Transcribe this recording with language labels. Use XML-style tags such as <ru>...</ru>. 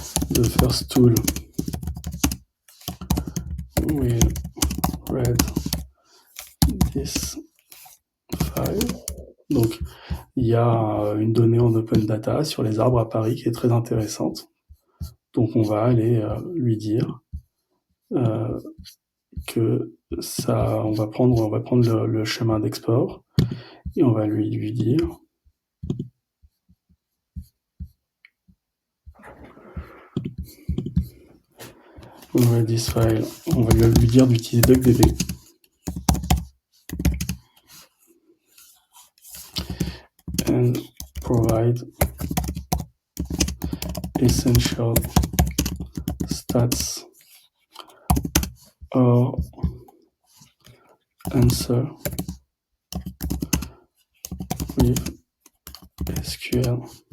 <en>The first tool will read this file.</en> <fr>Donc, il y a une donnée en open data sur les arbres à Paris qui est très intéressante. Donc, on va aller lui dire que ça, on va prendre le chemin d'export et on va lui dire</fr> <en>read this file.</en> <fr>On va lui dire d'utiliser DuckDB.</fr> <en>And provide essential stats or answer with SQL.</en>